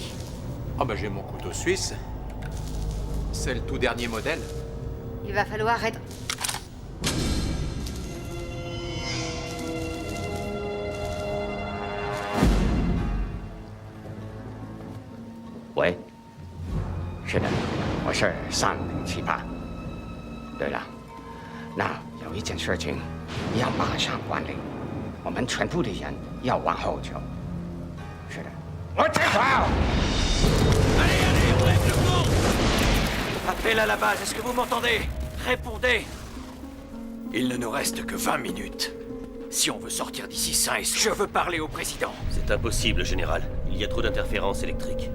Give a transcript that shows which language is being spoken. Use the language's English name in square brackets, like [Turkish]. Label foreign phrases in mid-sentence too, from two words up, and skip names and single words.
[French] Ah bah j'ai mon couteau suisse. C'est le tout dernier modèle. Il va falloir être... Oui， [Chinese] 是的，我是3078。对了，那有一件事情要马上管理，我们全部的人要往后走。是的，我知道。 [French] Appel à la base, est-ce que vous m'entendez? Répondez. Il ne nous reste que 20 minutes. Si on veut sortir d'ici sain et sauf, je veux parler au président. C'est impossible, général. Il y a trop d'interférences électriques.